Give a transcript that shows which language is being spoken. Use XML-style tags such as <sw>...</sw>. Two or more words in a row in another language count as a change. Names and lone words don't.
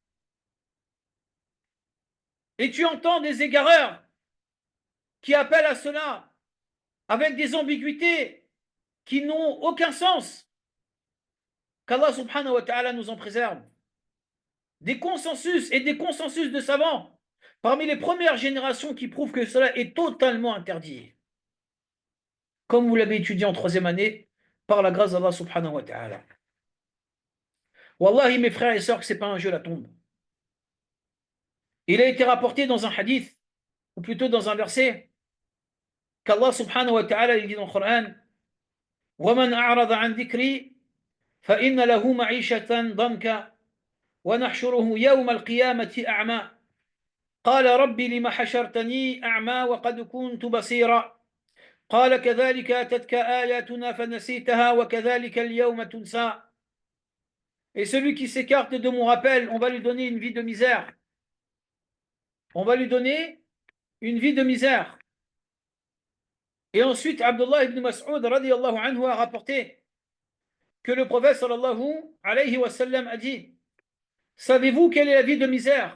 <fr>Et tu entends des égareurs qui appellent à cela avec des ambiguïtés qui n'ont aucun sens. Qu'Allah</fr> <ar>سبحانه وتعالى</ar> <fr>nous en préserve. Des consensus et des consensus de savants parmi les premières générations qui prouvent que cela est totalement interdit. Comme vous l'avez étudié en troisième année, par la grâce d'Allah</fr> <ar>سبحانه وتعالى.</ar> <fr>Wallahi, mes frères et sœurs, que ce n'est pas un jeu la tombe. Il a été rapporté dans un hadith, ou plutôt dans un verset, qu'Allah</fr> <ar>سبحانه وتعالى</ar> <fr>il dit dans le Coran,</fr> <ar>وَمَنْ أَعْرَضَ عَنْ ذِكْرِي فَإِنَّ لَهُ مَعِيشَةً ضَنْكَ وَنَحْشُرُهُ يَوْمَ الْقِيَامَةِ أَعْمَى. قال ربي لم حشرتني أعمى وقد كنت بصيرا قال كذلك أتتك آياتنا فنسيتها وكذلك اليوم تنسى.</ar> <fr>Et celui qui s'écarte de mon rappel, on va lui donner une vie de misère. On va lui donner une vie de misère. Et ensuite, Abdullah ibn Mas'ud</fr> <ar>رضي الله عنه</ar> <fr>a rapporté que le prophète</fr> <ar>صلى الله عليه وسلم</ar> <fr>a dit: savez-vous quelle est la vie de misère?</fr>